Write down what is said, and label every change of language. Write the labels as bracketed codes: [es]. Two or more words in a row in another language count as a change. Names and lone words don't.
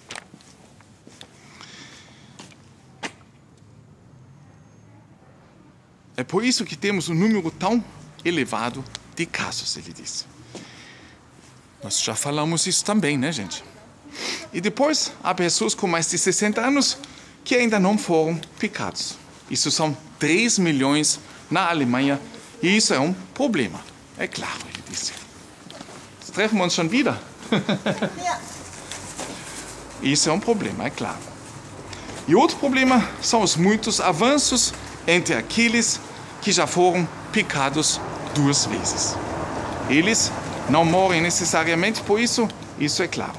[pt] É por isso que temos um número tão elevado de casos, ele disse. Nós já falamos isso também, né, gente? E depois, há pessoas com mais de 60 anos que ainda não foram picados. Isso são 3 milhões na Alemanha e isso é um problema. É claro, ele disse. [de] Treffen wir uns schon wieder? [pt] Isso é um problema, é claro. E outro problema são os muitos avanços entre aqueles que já foram picados 2 vezes. Eles não morrem necessariamente por isso, isso é claro.